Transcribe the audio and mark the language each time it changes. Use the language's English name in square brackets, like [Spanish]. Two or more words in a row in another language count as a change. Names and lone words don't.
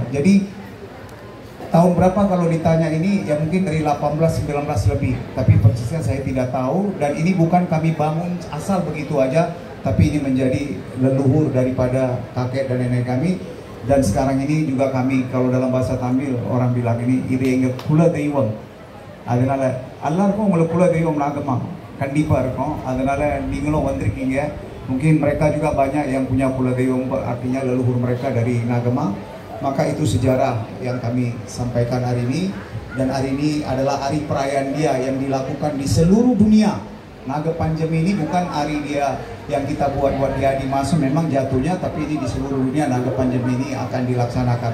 [Indonesian] Jadi tahun berapa kalau ditanya ini, ya mungkin dari 18-19 lebih, tapi persisnya saya tidak tahu. Dan ini bukan kami bangun asal begitu aja, tapi ini menjadi leluhur daripada kakek dan nenek kami. Dan sekarang ini juga kami, kalau dalam bahasa Tamil orang bilang ini [Tamil] இங்க குல தெய்வம். Adanaல எல்லாருக்கும் உங்களுக்கு குல தெய்வம் Nagama கண்டிப்பா இருக்கும். அதனால நீங்களும் வந்திருக்கீங்க. [Indonesian] Mungkin mereka juga banyak yang punya [Tamil] குல தெய்வம், [Indonesian] artinya leluhur mereka dari Nagama. Maka itu sejarah yang kami sampaikan hari ini. Dan hari ini adalah hari perayaan dia yang dilakukan di seluruh dunia. Naga Panjemi ini bukan hari dia yang kita buat-buat di masa, memang jatuhnya, tapi ini di seluruh dunia Naga Panjemi ini akan dilaksanakan.